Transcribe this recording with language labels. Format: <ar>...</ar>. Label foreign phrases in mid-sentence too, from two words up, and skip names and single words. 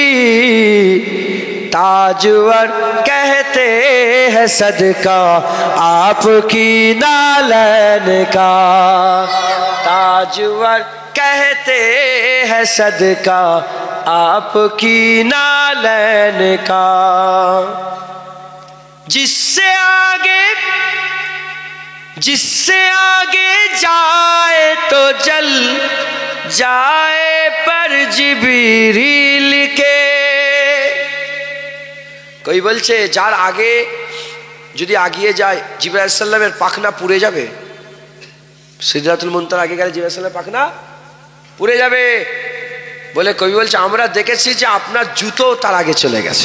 <ur>تاجور کہتے ہیں صدقہ آپ کی نالین کا، تاجور کہتے ہیں صدقہ آپ کی نالین کا، جس سے آگے جائے تو جل جائے پر جبریل کے،</ur> <bn>কই বলছে যার আগে যদি আগিয়ে যায় জিবরাইল আলাইহিস সালামের পাখনা পুড়ে যাবে, সিদরাতুল মুনতাহার আগে গেলে জিবরাইল আলাইহিস সালামের পাখনা পুড়ে যাবে বলে কবি বলছে আমরা দেখেছি যে আপনার জুতো তার আগে চলে গেছে।</bn>